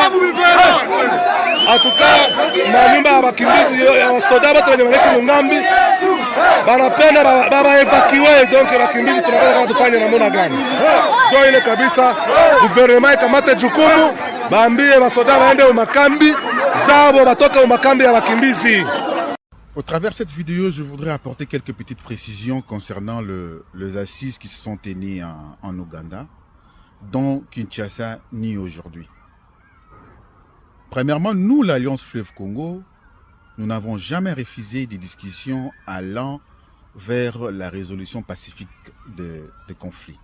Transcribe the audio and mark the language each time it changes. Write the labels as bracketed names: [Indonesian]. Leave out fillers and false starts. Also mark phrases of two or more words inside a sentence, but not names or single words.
[Swahili] Atuka manyumba ya wakimbizi ya wasoda watu wenye wanaishi mungambi banapenda baba evacuate, donc wakimbizi tunataka kama tufanye namna gani? Ndio ile kabisa gouvernement ikamate jukumu, baambie wasoda waende mu makambi zabo, batoka mu makambi ya wakimbizi. [French] Au travers de cette vidéo, je voudrais apporter quelques petites précisions concernant les assises qui se sont tenues en Ouganda, dont Kinshasa nie aujourd'hui. Premièrement, nous, l'Alliance Fleuve Congo, nous n'avons jamais refusé des discussions allant vers la résolution pacifique des conflits.